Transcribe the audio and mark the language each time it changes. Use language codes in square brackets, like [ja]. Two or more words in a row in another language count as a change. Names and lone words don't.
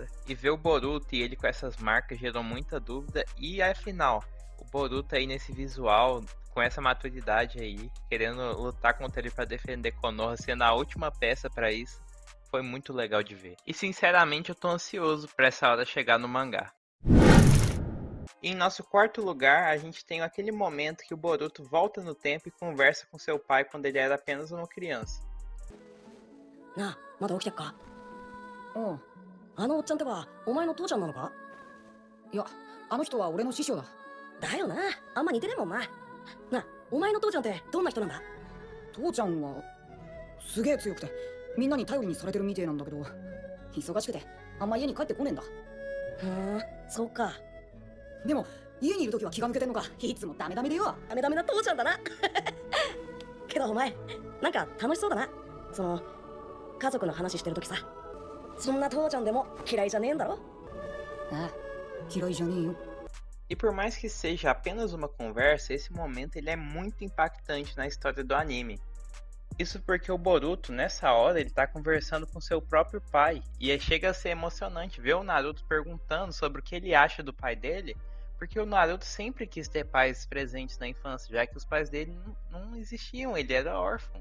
[pt] E ver o Boruto e ele com essas marcas gerou muita dúvida, e afinal, o Boruto aí nesse visual, com essa maturidade aí, querendo lutar contra ele para defender Konoha, sendo a última peça para isso, foi muito legal de ver. E sinceramente eu tô ansioso pra essa hora chegar no mangá. Em nosso quarto lugar, a gente tem aquele momento que o Boruto volta no tempo e conversa com seu pai quando ele era apenas uma criança. [ja] なあ、まだ起きてっか？うん。あのおっちゃんってば、お前の父ちゃんなのか？いや、あの人は俺の師匠だ。だよな、あんま似てねえもんな。なあ、お前の父ちゃんってどんな人なんだ？父ちゃんはすげえ強くてみんなに頼りにされてるみてえなんだけど、忙しくてあんま家に帰ってこねえんだ。ふーん、そうか。でも家にいる時は気が抜けてんのか、いつもダメダメでよ。ダメダメな父ちゃんだな。けどお前、なんか楽しそうだな。その、家族の話してる時さ。そんな父ちゃんでも嫌いじゃねえんだろ？ああ、嫌いじゃねえよ。 [pt] E por mais que seja apenas uma conversa, esse momento ele é muito impactante na história do anime. Isso porque o Boruto, nessa hora, ele tá conversando com seu próprio pai, e aí chega a ser emocionante ver o Naruto perguntando sobre o que ele acha do pai dele, porque o Naruto sempre quis ter pais presentes na infância, já que os pais dele não existiam, ele era órfão.